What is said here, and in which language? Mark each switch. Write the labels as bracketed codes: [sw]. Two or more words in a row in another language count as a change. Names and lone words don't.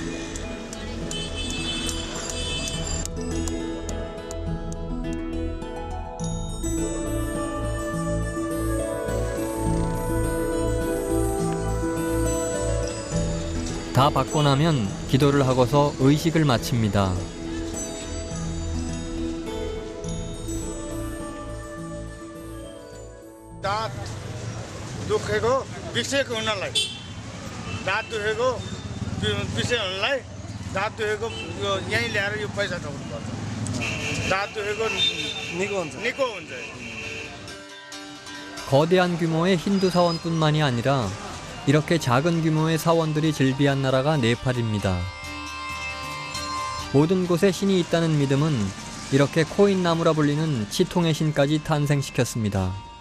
[ko] 다 박고 나면 기도를 하고서 의식을 마칩니다. [ne] दाँत दुखेको बिसेको हुनलाई दाँत दुखेको बिसे हुनलाई दाँत दुखेको यो यहीँ ल्याएर यो पैसा ठोक्नुपर्छ दाँत दुखेको निको हुन्छ [ko] 거대한 규모의 힌두 사원뿐만이 아니라 이렇게 작은 규모의 사원들이 즐비한 나라가 네팔입니다. 모든 곳에 신이 있다는 믿음은 이렇게 코인나무라 불리는 치통의 신까지 탄생시켰습니다.